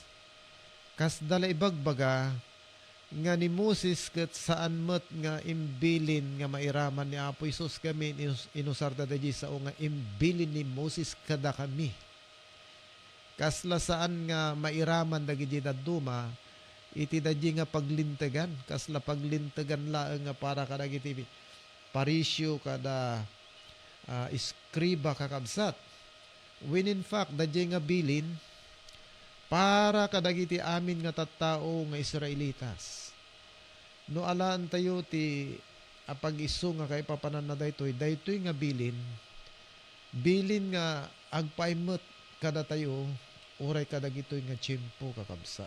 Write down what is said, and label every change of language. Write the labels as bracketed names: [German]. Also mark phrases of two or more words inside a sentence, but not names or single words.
[Iloko] Kas dala ibagbaga nga ni Moses ket saan met nga imbilin nga mairaman ni Apo Isus kami inusarta dahi sao nga imbilin ni Moses kada kami. Kasla saan nga mairaman dagiti daduma iti dahi nga paglintegan kasla paglintegan laeng nga para kadagiti parisyo kada iskriba kakabsat. [English] When in fact [Iloko] dahi nga bilin para kadagiti amin nga tattao nga Israelitas. No alaan tayo ti apag-isu nga kay papanan na daytoy nga bilin nga agpaimot kada tayo uray kadagitoy nga tiyempo kakabsat.